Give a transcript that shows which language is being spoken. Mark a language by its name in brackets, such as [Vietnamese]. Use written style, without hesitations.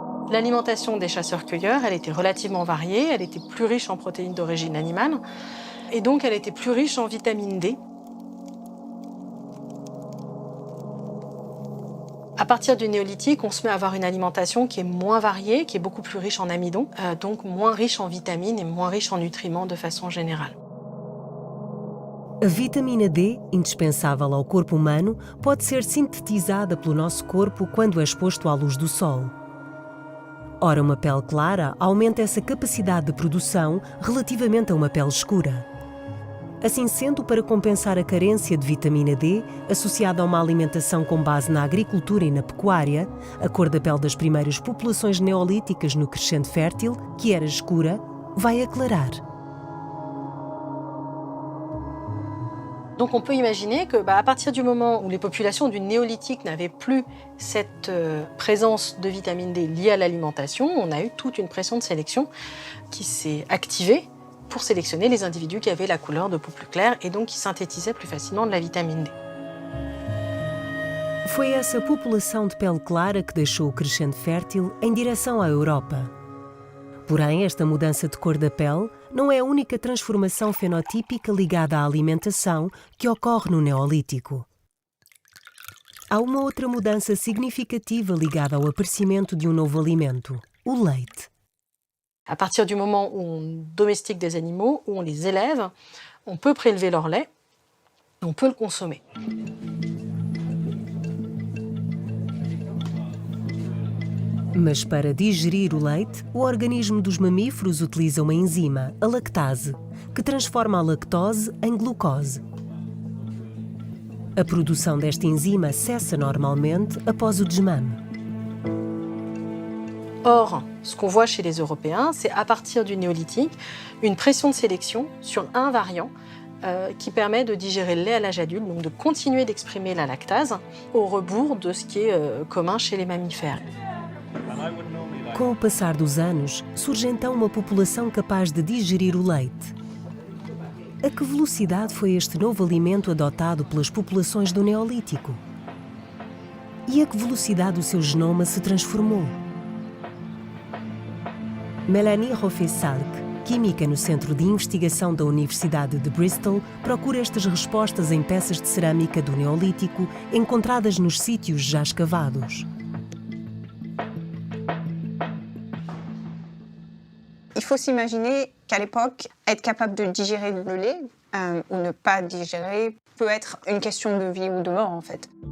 [French] L'alimentation des chasseurs-cueilleurs, elle était relativement variée, elle était plus riche en protéines d'origine animale, et donc elle était plus riche en vitamine D. À partir du néolithique, on se met à avoir une alimentation qui est moins variée, qui est beaucoup plus riche en amidon, donc moins riche en vitamines et moins riche en nutriments de façon générale. [Portuguese] A vitamina D, indispensável ao corpo humano, pode ser sintetizada pelo nosso corpo quando é exposto à luz do sol. Ora, uma pele clara aumenta essa capacidade de produção relativamente a uma pele escura. Assim sendo, para compensar a carência de vitamina D, associada a uma alimentação com base na agricultura e na pecuária, a cor da pele das primeiras populações neolíticas no Crescente Fértil, que era escura, vai aclarar. [French] Donc on peut imaginer que à partir du moment où les populations du néolithique n'avaient plus cette présence de vitamine D liée à l'alimentation, on a eu toute une pression de sélection qui s'est activée pour sélectionner les individus qui avaient la couleur de peau plus claire et donc qui synthétisaient plus facilement de la vitamine D. [Portuguese] Foi essa população de pele clara que deixou o Crescente Fértil em direção à Europa. Porém, esta mudança de cor da pele não é a única transformação fenotípica ligada à alimentação que ocorre no Neolítico. Há uma outra mudança significativa ligada ao aparecimento de um novo alimento, o leite. [French] À partir du moment où on domestique des animaux, où on les élève, on peut prélever leur lait, on peut le consommer. [Portuguese] Mas para digerir o leite, o organismo dos mamíferos utiliza uma enzima, a lactase, que transforma a lactose em glucose. A produção desta enzima cessa normalmente após o desmame. [French] Or, ce qu'on voit chez les Européens, c'est à partir du néolithique, une pression de sélection sur un variant qui permet de digérer le lait à l'âge adulte, donc de continuer d'exprimer la lactase au rebours de ce qui est commun chez les mammifères. [English] And I would normally [Portuguese] Com o passar dos anos, surge então uma população capaz de digerir o leite. A que velocidade foi este novo alimento adotado pelas populações do Neolítico? E a que velocidade o seu genoma se transformou? Melanie Roffé-Salk, química no Centro de Investigação da Universidade de Bristol, procura estas respostas em peças de cerâmica do Neolítico encontradas nos sítios já escavados. [French] Il faut s'imaginer qu'à l'époque, être capable de digérer le lait ou ne pas digérer peut être une question de vie ou de mort en fait.